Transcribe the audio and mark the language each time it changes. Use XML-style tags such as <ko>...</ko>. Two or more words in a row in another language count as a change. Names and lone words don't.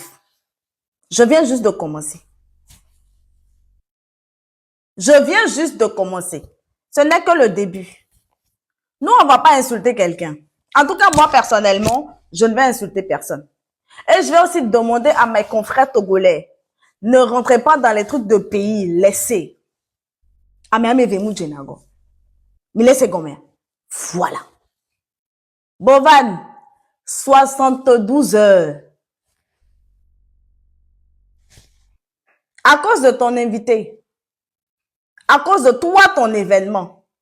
<fr>Je viens juste de commencer. Je viens juste de commencer. Ce n'est que le début. Nous, on ne va pas insulter quelqu'un. En tout cas, moi, personnellement, je ne vais insulter personne. Et je vais aussi demander à mes confrères togolais, ne rentrez pas dans les trucs de pays, laissez.</fr> <ee>Ame vemu jenago.</ee> <fr>Mais laissez combien? Voilà. Bovan, 72 heures. À cause de ton invité. À cause de toi, ton événement.</fr>